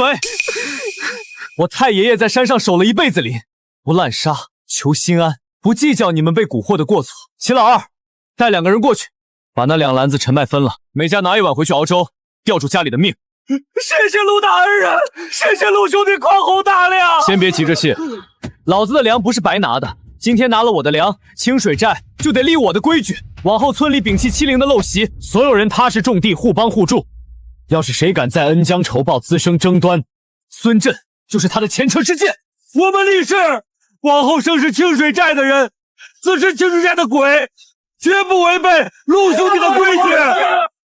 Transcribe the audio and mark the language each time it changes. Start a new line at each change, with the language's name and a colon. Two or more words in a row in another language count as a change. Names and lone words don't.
Chinese: 我太爺爺在山上守了一輩子林，不濫殺，求心安，不計較你們被蠱惑的過錯。秦老二，帶2個人過去，把那2籃子陳麥分了，每家拿1碗回去熬粥，吊住家裡的命。謝謝陸大恩人，謝謝陸兄弟寬宏大量。先別急着謝，老子的糧不是白拿的。今天拿了我的糧，清水寨就得立我的規矩，往後村裡摒棄欺凌的陋習，所有人踏實種地，互幫互助。要是誰敢再恩將仇報，滋生爭端，孫震就是他的前車之鑑。我們立誓，往後生是清水寨的人，自是清水寨的鬼，絕不違背陸兄弟的規矩。